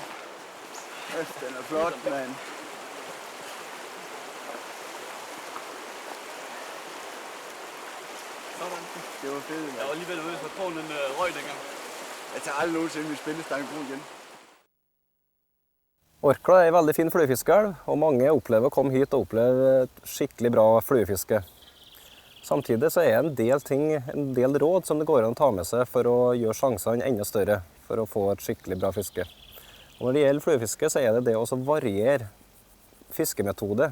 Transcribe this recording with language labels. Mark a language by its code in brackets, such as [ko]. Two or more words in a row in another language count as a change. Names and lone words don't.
[da] Den er flot, mand. Sådan. Det var fedt, mand. Jeg var alligevel ude, så tror den røg dengang. Jeg tager aldrig nogensinde min spillestang brug igen. [no] Orkla er en veldig fin fluefiskeelv, og mange opplever å komme hit og oppleve et skikkelig bra fluefiske. Samtidig så er det en del råd som det går an å ta med seg for å gjøre sjansene enda større for å få et skikkelig bra fiske. Og når det gjelder fluefiske, så er det å variere fiskemetode.